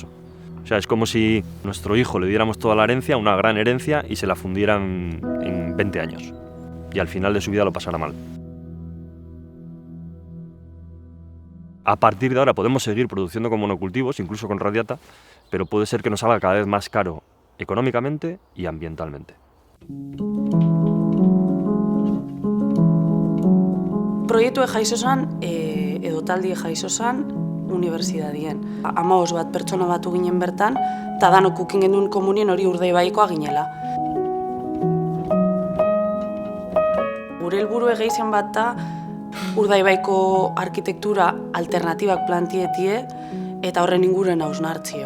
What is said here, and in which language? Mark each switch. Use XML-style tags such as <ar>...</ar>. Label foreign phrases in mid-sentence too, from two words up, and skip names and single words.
<es>O sea, es como si nuestro hijo le diéramos toda la herencia, una gran herencia, y se la fundieran en 20 años. Y al final de su vida lo pasará mal. A partir de ahora podemos seguir produciendo con monocultivos, incluso con radiata, pero puede ser que nos salga cada vez más caro económicamente y ambientalmente.</es> <eu>Proiektu jaiso zan, edo taldi jaiso zan, unibertsitatien. 15 bat pertsona batu ginen bertan, eta danok ukin genuen komunien hori Urdaibaikoa ginela. Gure helburu gehien bat da, Urdaibaiko arkitektura alternatibak plantietie eta horren inguruan hausnartzio.</eu>